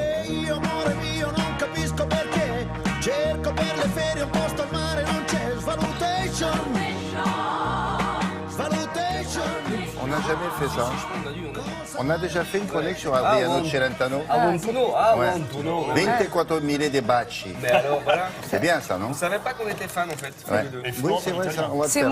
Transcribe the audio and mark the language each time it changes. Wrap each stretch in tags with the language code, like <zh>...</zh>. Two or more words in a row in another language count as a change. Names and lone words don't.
<it>io, amore mio, non capisco perché. Cerco per le ferie un posto al mare, non c'è. Svalutation.</it> <fr>On n'a jamais fait ça. On a déjà fait une chronique sur Adriano Celentano. Antonio, Ouais. Antonio. 24.000 de baci. Mais alors, voilà. C'est bien ça, non? On savait pas qu'on était fans, en fait. tous Ouais. les deux. Oui, c'est vrai ça. On va le C'est</fr>